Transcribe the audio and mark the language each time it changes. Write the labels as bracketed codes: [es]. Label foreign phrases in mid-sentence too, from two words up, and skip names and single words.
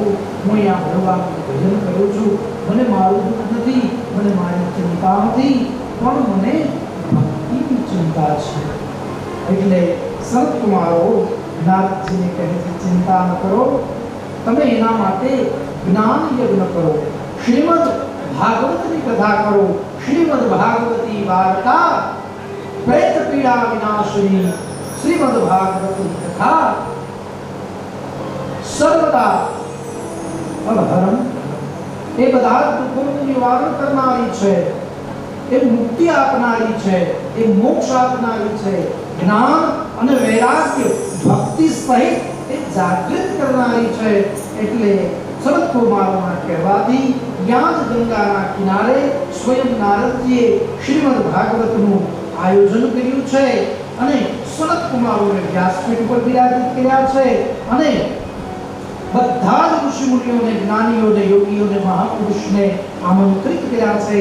[gu] હું અહીંયા ભગવાનનું ભજન કરું છું, મને મારું દુઃખ નથી, મને મારી ચિંતા નથી, પણ મને ભક્તિની ચિંતા છે. એટલે સંત કુમારો નારદજીને કહે છે, ચિંતા ન કરો, તમે એના માટે જ્ઞાન યજ્ઞ કરો, શ્રીમદ ભાગવતની કથા કરો. શ્રીમદ ભાગવતી વાર્તા [sa] प्रेत पीड़ा विनाशिनी श्रीमद् भागवत कथा सर्वदा [gu] અવહરમ એ બધા દુઃખોનું નિવારણ કરનારી છે, એ મુક્તિ આપનારી છે, એ મોક્ષ આપનારી છે, જ્ઞાન અને વૈરાગ્ય ભક્તિ સહિત એ જાગૃત કરનારી છે. એટલે સનત કુમારોના કહેવાથી ત્યાં જ ગંગાના કિનારે સ્વયં નારદજીએ શ્રીમદ્ ભાગવતનું આયોજન કર્યું છે અને સનત કુમારોને વ્યાસપીઠ ઉપર બિરાજિત કર્યા છે અને બધા જ ઋષિ મુનિઓને, જ્ઞાનીઓને, યોગીઓને, મહાપુરુષને આમંત્રિત કર્યા છે.